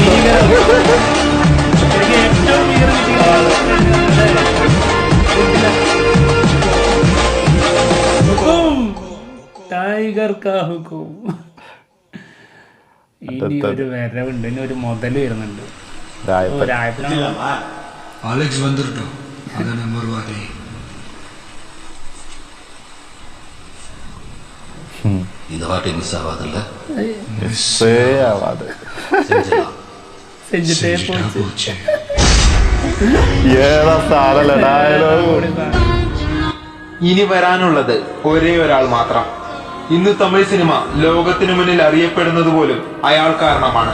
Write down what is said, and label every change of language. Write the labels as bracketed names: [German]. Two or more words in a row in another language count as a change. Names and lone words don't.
[Hindi] टाइगर का हुकुम. [Malayalam] ഇനി ഒരു വരവുണ്ട്, ഇനി ഒരു മുതല് വരുന്നുണ്ട്. അലക്സ് വന്നിട്ടോ അതന്നെ മറുവാതെ [Tamil] இந்த வாட்டி மிஸ் ஆகாதுல்ல? [Malayalam] മിസ്സേ ആവാതെ ഏതാ സാധന ഡയലോഗ്. ഇനി വരാനുള്ളത് ഒരേ ഒരാൾ മാത്രം. ഇന്ന് തമിഴ് സിനിമ ലോകത്തിനു മുന്നിൽ അറിയപ്പെടുന്നത് പോലും അയാൾ കാരണമാണ്.